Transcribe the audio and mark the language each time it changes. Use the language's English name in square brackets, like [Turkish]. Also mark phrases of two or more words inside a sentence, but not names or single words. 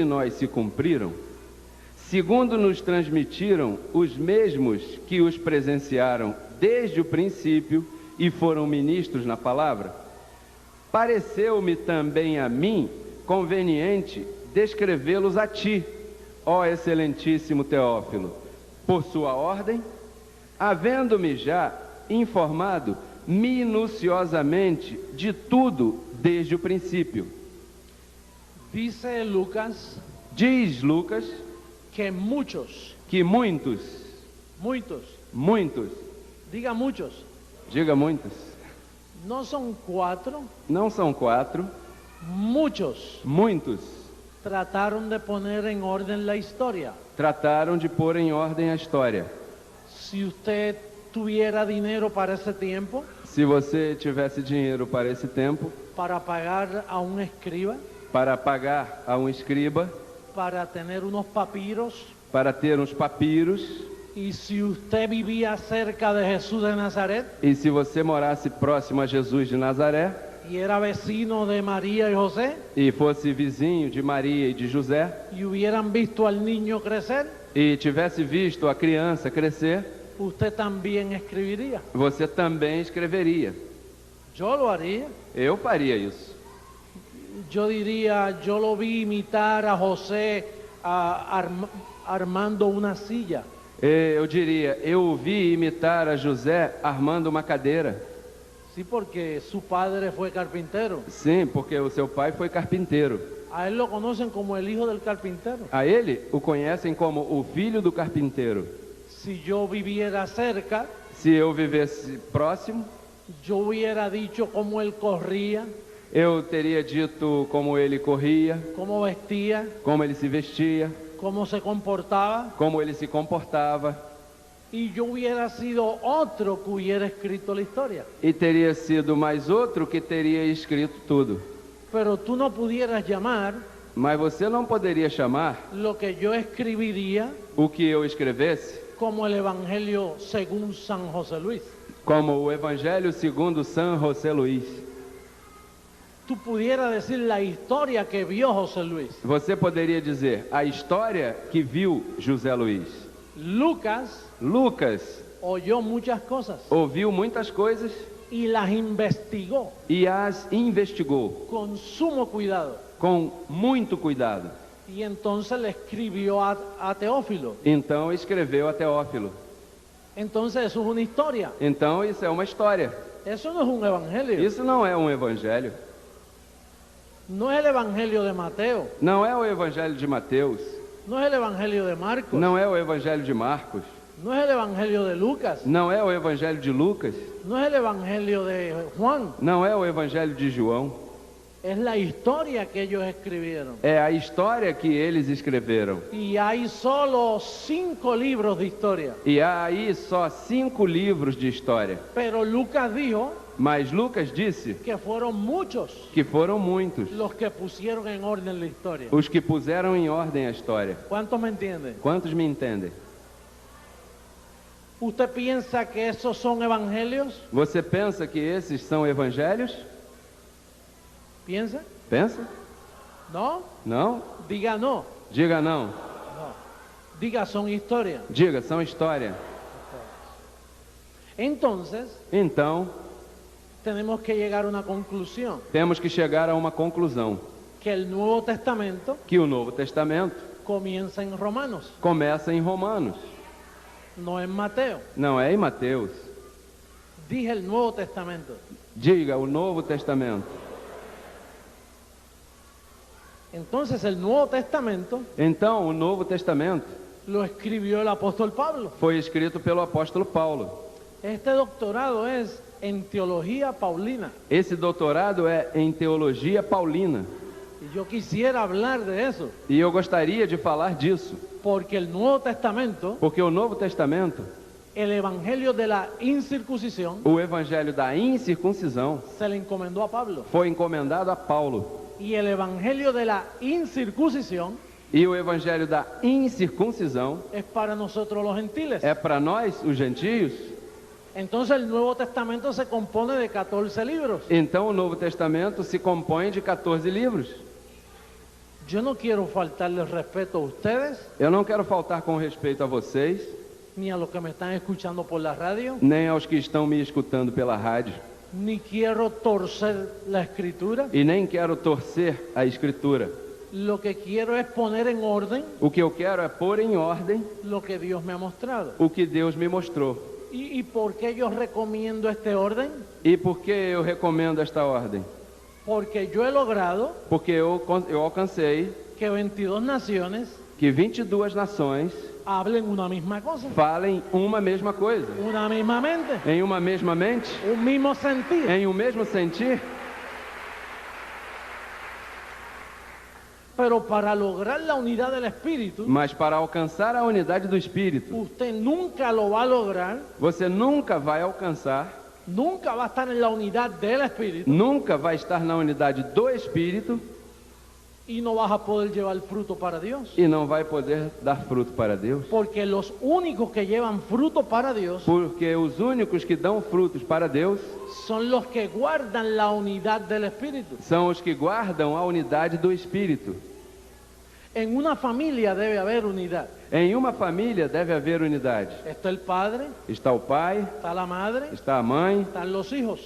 [Portuguese] nós se cumpriram, segundo nos transmitiram os mesmos que os presenciaram desde o princípio e foram ministros na palavra, pareceu-me também a mim conveniente descrevê-los a ti, ó excelentíssimo Teófilo, por sua ordem, havendo-me já informado minuciosamente de tudo desde o princípio. [Spanish] Dice Lucas [Portuguese] Diz Lucas [Spanish] que muchos, [Portuguese] que muitos, [Spanish] diga muchos, [Portuguese] diga muitos, [Spanish] no son 4, [Portuguese] não são 4, [Spanish] muchos [Portuguese] muitos [Spanish] trataron de poner en orden la historia. [Portuguese] trataram de pôr em ordem a história. [Spanish] Si usted tuviera dinero para ese tiempo, [Portuguese] Se você tivesse dinheiro para esse tempo, [Spanish] para pagar a un escriba, [Portuguese] para pagar a um escriba, [Spanish] para tener unos papiros, [Portuguese] para ter uns papiros, [Spanish] y si usted vivía cerca de Jesús de Nazaret [Portuguese] e se você morasse próximo a Jesus de Nazaré, [Spanish] y era vecino de María y José, [Portuguese] e fosse vizinho de Maria e de José, [Spanish] y hubieran visto al niño crecer, [Portuguese] e tivesse visto a criança crescer, [Spanish] usted también escribiría. [Portuguese] você também escreveria. [Spanish] Yo lo haría. [Portuguese] Eu faria isso. [Spanish] Yo diría, yo lo vi imitar a José armando una silla. [Portuguese] Eu diria, eu o vi imitar a José armando uma cadeira. [Spanish] Sí, porque su padre fue carpintero. [Portuguese] Sim, porque o seu pai foi carpinteiro. [Spanish] A él lo conocen como el hijo del carpintero. [Portuguese] A ele o conhecem como o filho do carpinteiro. [Spanish] Si yo viviera cerca, [Portuguese] Se eu vivesse próximo, [Spanish] yo hubiera dicho cómo él corría, [Portuguese] eu teria dito como ele corria, [Spanish] cómo vestía, [Portuguese] como ele se vestia, [Spanish] cómo se comportaba, [Portuguese] como ele se comportava, [Spanish] y yo hubiera sido otro que hubiera escrito la historia. [Portuguese] e teria sido mais outro que teria escrito tudo. [Spanish] Pero tú no pudieras llamar [Portuguese] Mas você não poderia chamar [Spanish] lo que yo escribiría [Portuguese] o que eu escrevesse [Spanish] como el Evangelio según San José Luis. [Portuguese] como o Evangelho segundo San José Luís. [Spanish] Tú pudieras decir la historia que vio José Luis. [Portuguese] Você poderia dizer a história que viu José Luís. [Spanish] Lucas [Portuguese] Lucas [Spanish] oyó muchas cosas [Portuguese] ouviu muitas coisas [Spanish] y las investigó [Portuguese] e as investigou [Spanish] con sumo cuidado. [Portuguese] com muito cuidado. [Spanish] Y entonces le escribió a Teófilo. [Portuguese] Então escreveu a Teófilo. [Spanish] Entonces eso es una historia. [Portuguese] Então isso é uma história. [Spanish] Eso no es un evangelio. [Portuguese] Isso não é um evangelho. [Spanish] No es el evangelio de Mateo. [Portuguese] Não é o evangelho de Mateus. [Spanish] No es el evangelio de Marcos. [Portuguese] Não é o evangelho de Marcos. [Spanish] No es el evangelio de Lucas. [Portuguese] Não é o evangelho de Lucas. [Spanish] No es el evangelio de Juan. [Portuguese] Não é o evangelho de João. [Spanish] Es la historia que ellos escribieron. [Portuguese] É a história que eles escreveram. [Spanish] Y hay solo 5 libros de historia. [Portuguese] E há aí só 5 livros de história. [Spanish] Pero Lucas dijo [Portuguese] Mas Lucas disse [Spanish] que fueron muchos [Portuguese] que foram muitos [Spanish] los que pusieron en orden la historia. [Portuguese] os que puseram em ordem a história. [Spanish] ¿Cuántos me entienden? [Portuguese] Quantos me entendem? [Spanish] ¿Usted piensa que esos son evangelios? [Portuguese] Você pensa que esses são evangelhos? [Spanish] ¿Piensa? [Portuguese] Pensa? [Spanish] ¿No? [Portuguese] Não? [Spanish] Diga no. [Portuguese] Diga não. [Spanish] No. Diga son historia. [Portuguese] Diga, são história. [Spanish] Entonces, [Portuguese] Então, [Spanish] tenemos que llegar a una conclusión. [Portuguese] temos que chegar a uma conclusão. [Spanish] Que el Nuevo Testamento [Portuguese] Que o Novo Testamento [Spanish] comienza en Romanos, [Portuguese] começa em Romanos. [Spanish] no en Mateo. [Portuguese] Não é em Mateus. [Spanish] Dije el Nuevo Testamento. [Portuguese] Diga, o Novo Testamento. [Spanish] Entonces el Nuevo Testamento [Portuguese] Então, o Novo Testamento [Spanish] lo escribió el apóstol Pablo. [Portuguese] foi escrito pelo apóstolo Paulo. [Spanish] Este doctorado es en teología paulina. [Portuguese] Esse doutorado é em teologia paulina. [Spanish] Y yo quisiera hablar de eso, [Portuguese] E eu gostaria de falar disso, [Spanish] porque el Nuevo Testamento, [Portuguese] porque o Novo Testamento, [Spanish] el evangelio de la incircuncisión, [Portuguese] o evangelho da incircuncisão, [Spanish] se le encomendó a Pablo. [Portuguese] foi encomendado a Paulo. [Spanish] Y el evangelio de la incircuncisión [Portuguese] E o evangelho da incircuncisão [Spanish] es para nosotros los gentiles. [Portuguese] é para nós, os gentios. [Spanish] Entonces el Nuevo Testamento se compone de 14 libros. [Portuguese] Então o Novo Testamento se compõe de 14 livros. [Spanish] Yo no quiero faltarles respeto a ustedes, [Portuguese] Eu não quero faltar com respeito a vocês, [Spanish] ni a los que me están escuchando por la radio, [Portuguese] nem aos que estão me escutando pela rádio, [Spanish] ni quiero torcer la escritura. [Portuguese] e nem quero torcer a Escritura. [Spanish] Lo que quiero es poner en orden [Portuguese] O que eu quero é pôr em ordem [Spanish] lo que Dios me ha mostrado. [Portuguese] o que Deus me mostrou. [Spanish] ¿Y por qué yo recomiendo este orden? [Portuguese] E por que eu recomendo esta ordem? [Spanish] Porque yo he logrado [Portuguese] Porque eu alcancei [Spanish] que 22 naciones [Portuguese] que 22 nações [Spanish] hablen una misma cosa, [Portuguese] falem uma mesma coisa, [Spanish] una misma mente, [Portuguese] em uma mesma mente, [Spanish] un mismo sentir. [Portuguese] em um mesmo sentir. [Spanish] Pero para lograr la unidad del Espíritu, [Portuguese] Mas para alcançar a unidade do Espírito, [Spanish] usted nunca lo va a lograr, [Portuguese] você nunca vai alcançar, [Spanish] nunca va a estar en la unidad del Espíritu [Portuguese] nunca vai estar na unidade do Espírito [Spanish] y no vas a poder llevar fruto para Dios. [Portuguese] e não vai poder dar fruto para Deus. [Spanish] Porque los únicos que llevan fruto para Dios [Portuguese] Porque os únicos que dão frutos para Deus [Spanish] son los que guardan la unidad del Espíritu. [Portuguese] são os que guardam a unidade do Espírito. [Spanish] En una familia debe haber unidad. [Portuguese] Em uma família deve haver unidade. [Spanish] Está el padre, [Portuguese] Está o pai, [Spanish] está la madre, [Portuguese] está a mãe, [Spanish] están los hijos.